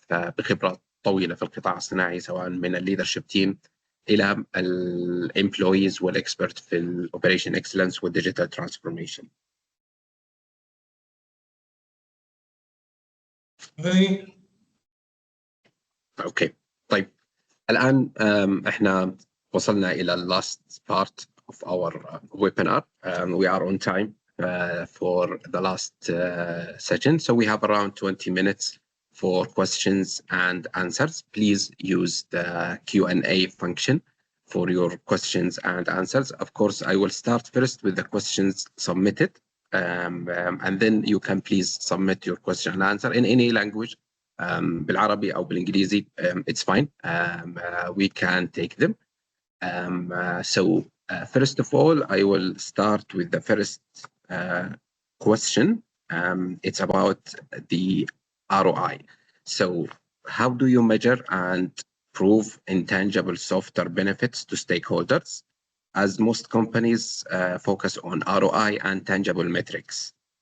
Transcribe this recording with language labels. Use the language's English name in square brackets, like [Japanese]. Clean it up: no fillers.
[Arabic] بخبرة طويلة في القطاع الصناعي سواء من الليدرشيب تيم إلى الامبلويز والإكسبرت في الأوبريشن إكسلنس والديجيتال ترانسفورميشن. اوكي طيب الآن احنا وصلنا إلى [English] last part of our webinar. We are on time for the last session, so we have around 20 minutes for questions and answers. Please use the Q&A function for your questions and answers. Of course, I will start first with the questions submitted, and then you can please submit your question and answer in any language. [Arabic] بالعربي أو بالإنجليزي, [English] it's fine. We can take them. So first of all, I will start with the first question. It's about the ROI. So how do you measure and prove intangible software benefits to stakeholders, as most companies focus on ROI and tangible metrics?